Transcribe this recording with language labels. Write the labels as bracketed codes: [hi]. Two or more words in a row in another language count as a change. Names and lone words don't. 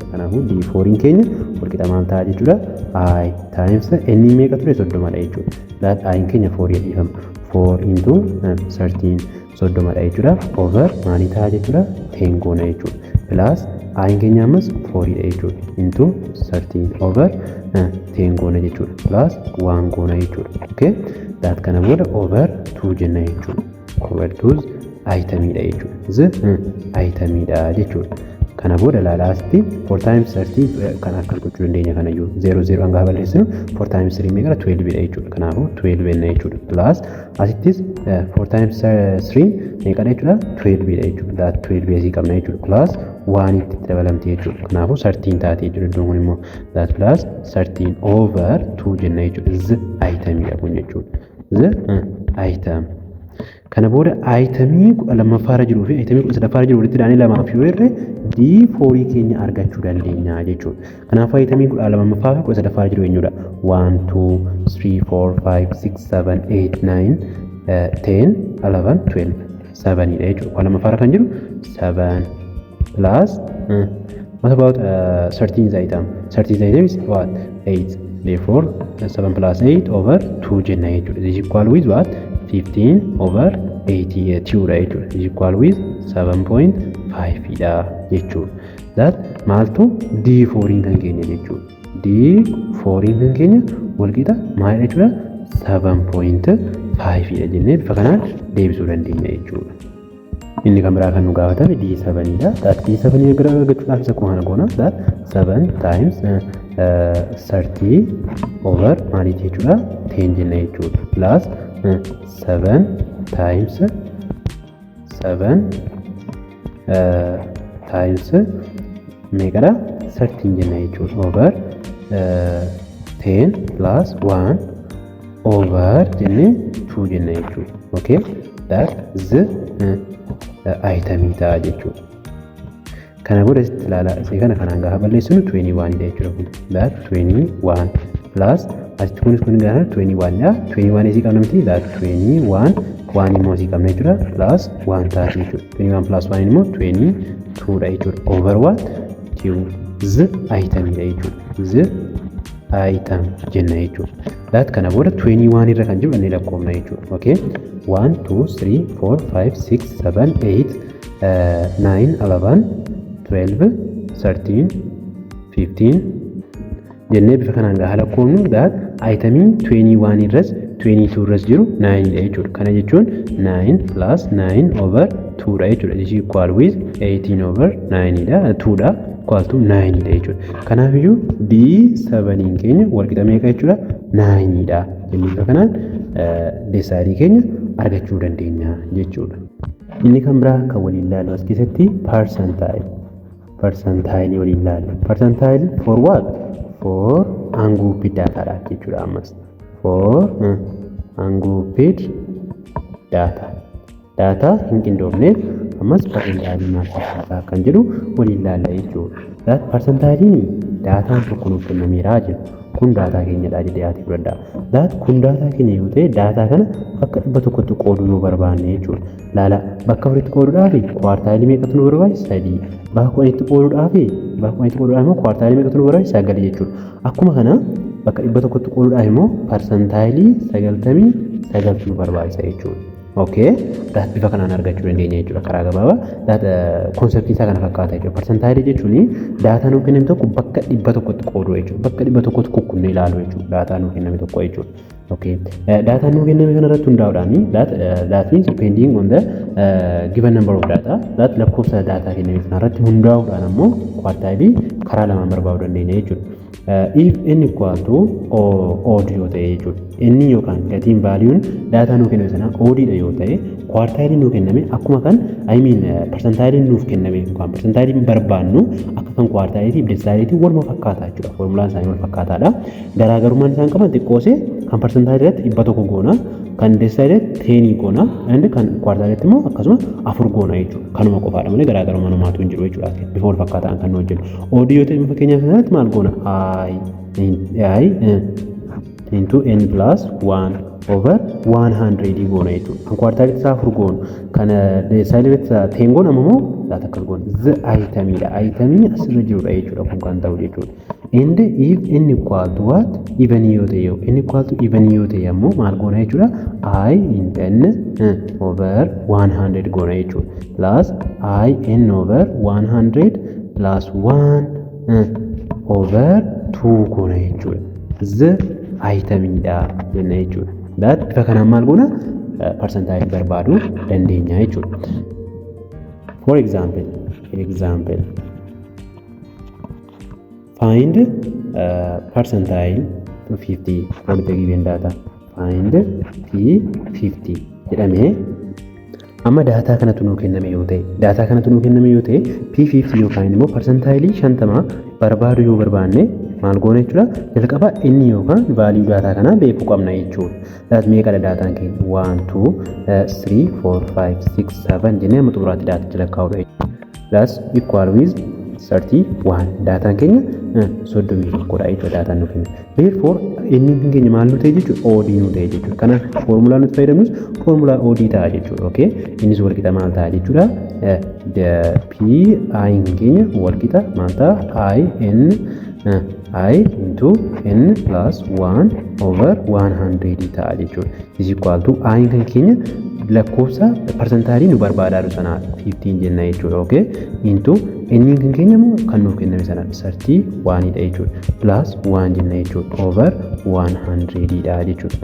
[om] Kanaafuu D4 keenya wal qixa maal ta'a jechuudha? I times n meeqa ture 30 dha jechuudha. That I keenya 4 jedhama. 4 into 13 30 dha jechuudha. Over maali ta'a jechuudha? 10 goona jechuudha. Plus I keenya ammas 4 dha jechuudha. Into 13 over 10 goona jechuudha. Plus 1 goona jechuudha. Okay? That kana booda over 2 jenna jechuudha. Over 2 itemidha jechuudha. Z itemidha jechuudha. Kana booda laalaasti 4 times 30 kan akka gochuu dandeenya kana iyyuu 0 hanga balleessinu 4 times 3 meeqa 12 dha jechuudha. Kanaafuu 12 enna jechuudha. Plus asittis 4 times 3 meeqa dha jechuudha? 12 dha jechuudha. That 12 asii qabna jechuudha. Plus 1 itti dabalamti jechuudha. Kanaafuu 13 taati jechuudha. Iddoon kun immoo [en] that plus [om] 13 over 2 jenna jechuudha. Z itemidha kun jechuudha. Z item. Kana booda itemii 12ffaarra jiruu fi itemii 13ffaarra jiru walitti daanii lamaaf yoo hirre D4 keenya argachuu dandeenya jechuudha. Kanaafuu itemii 12ffaa fi 13ffaarra jiru eenyudha? 1 2 3 4 5 6 7 8 9 10 11 12 7 dha jechuudha. 12ffaarra kan jiru [en] 7 plus what about 13th item? 13th item is what? 8. Therefore 7 plus 8 over 2 [om] jenna jechuudha. [en] This is equal with what? [om] 15 over 82 dha jechuudha. [en] This is equal with 7.5 [om] dha jechuudha. That maaltu D4 kan keenya jechuudha. D4 kan keenya walqixa maal jechuudha? 7.5 dha jennee bifa kanaan deebisuu dandeenya jechuudha. Inni kan biraa kan nu gaafatame D7 dha. That D7 gara argachuudhaaf isa akkuma kana goona. That 7 times 30 over maaliif jechuudha? 10 jenna jechuudha. [en] Plus 7 times 7 times [om] meeqadha? 13 jenna jechuudha. [en] Over 10 plus 1 over [om] jennee 2 jenna jechuudha. Okay? [en] That is [om] itemii ta'a jechuudha. Kana booda asitti ilaala. Isee kana kanaan gaafa balleessinu 21 dha jechuudha. [en] That 21 plus [om] asitti kunis kun gaafa 21 dha. 21 isii qabna miti. That 21 1 immoo isii qabna jechuudha. Plus 1 taati jechuudha. 21 plus 1 immoo 22 dha jechuudha. [en] Over what? [om] Z itemii dha jechuudha. Z item jenna jechuudha. That kana booda 21 irra kan jiru inni lakkoofna jechuudha. Okay? 1 2 3 4 5 6 7 8 9 11 12 13 15 jennee bifa kanaan gaafa lakkoofnu that itemiin 21 irras 22 irras jiru 9 dha jechuudha. Kana jechuun 9 plus 9 over 2 dha jechuudha. [en] This is equal with 18 over 9 [om] dha 2 dha [en] equal to 9 [om] dha jechuudha. Kanaaf iyyuu D7 keenya walqixa meeqa jechuudha? 9 dha. Jennee bifa kanaan deesaarii keenya argachuu dandeenya jechuudha. Inni kan biraa kan waliin ilaallu as keessatti percentile. Percentile waliin ilaallu. [en] Percentile for what? For ungrouped data [om] dha jechuudha ammas. [en] For ungrouped data. [om] Data hin qindoofne ammas percentile maal fakkaata kan jedhu waliin ilaalla jechuudha. That percentile daataan tokko nuuf kennameera jedhu. Kun daataa keenyadha jedhee ati fudhadha. That kun daataa keenya yoo ta'e daataa kana bakka 100tti qooduu nu barbaanne jechuudha. Laala bakka 4tti qooduudhaaf kwartaalii meeqatu nu barbaachisa? 3. Bakka 1tti qooduudhaaf immoo kwartaalii meeqatu nu barbaachisa? 9 jechuudha. Akkuma kana bakka 100tti qooduudhaaf immoo percentile 99 nu barbaachisa jechuudha. Okay, that bifa kanaan argachuu dandeenya jechuudha karaa gabaabaa. That concept isaa kana fakkaata jechuudha. Percentile jechuun daataa nuuf kenname tokko bakka 100tti qooduu jechuudha. Bakka 100tti kukkunnee ilaaluu jechuudha. Daataa nuuf kenname tokko jechuudha. Okay, daataa nuuf kenname kana irratti hundaa'uudhaan [en] that means depending on the given number of data [om] that lakkoofsa daataa kenname kana irratti hundaa'uudhaan ammoo kwartaalii karaa lamaan barbaaduu dandeenya jechuudha. [en] If n equal to odd [om] yoo ta'e jechuudha. Inni yookaan gatiin vaaliiwwan daataa nuuf kenname sana oddidha yoo ta'e kwartaalii nuuf kenname akkuma kan percentile nuuf kenname yookaan percentile barbaannu akka kan kwartaaliitiif desaaliitii waluma fakkaataa jechuudha. Formulaan isaanii wal fakkaataadha. Garaagarummaan isaan qaban xiqqoosee kan percentile irratti 100 goona, kan desaaliitii irratti 10 goona, and kan kwartaaliitti immoo akkasuma 4 goona jechuudha. Kanuma qofaadha malee garaagarummaa namaatu hin jiru jechuudha. Bifa wal fakkaataan kan nu hojjennu. Odd yoo ta'e fakkeenyaaf sanatti maal goona? I [en] into n plus 1 over 100 [om] goona jechuudha. Kan kwartaaliitti isaa 4 goona. Kan desaaliitti isaa 10 goona ammoo laata akkas goona. Z itemidha. Itemii asirra jirudha jechuudha kun kan ta'u jechuudha. [en] And if n equal to what? Even [om] yoo ta'e [en] n equal to even [om] yoo ta'e ammoo maal goona jechuudha? I in n over 100 goona jechuudha. [en] Plus I n over 100 plus 1 over 2 [om] goona jechuudha. Z itemidha jenna jechuudha. That bifa kanaan maal goona? Percentile barbaaduu dandeenya jechuudha. [en] For example, find percentile to 50 from the given data. [om] Find P50 jedhamee amma daataa kanatu nuu kenname yoo ta'e P50 yookaan immoo percentile 50 barbaaduu yoo barbaanne maal goone jechuudha jalqaba inni yookaan value daataa kana beekuu qabna jechuudha. Daat meeqadha daataan keenya 1 2 3 4 5 6 7 jennee amma xumuraatti daataa jala kaa'udha jechuudha. [en] That's equal with 31 [om] daataan keenya 31 dha jechuudha daataan nuuf kenna. Therefore inni keenya maal nu ta'e jechuudha OD nu ta'e jechuudha. Kana formulaa nuti fayyadamnus formulaa OD ta'a jechuudha. Okay innis wal qixa maal ta'a jechuudha P I keenya wal qixa maal ta'a [en] I into n plus 1 over 100 [om] ta'a jechuudha. [en] Is equal to [om] I kan keenya lakkoofsa persentaalii nu barbaadaa sana 15 jenna jechuudha. [en] Okay into n [om] kan keenya immoo kan nuuf kenname sana 31 dha jechuudha plus 1 jenna jechuudha over 100 dha jechuudha.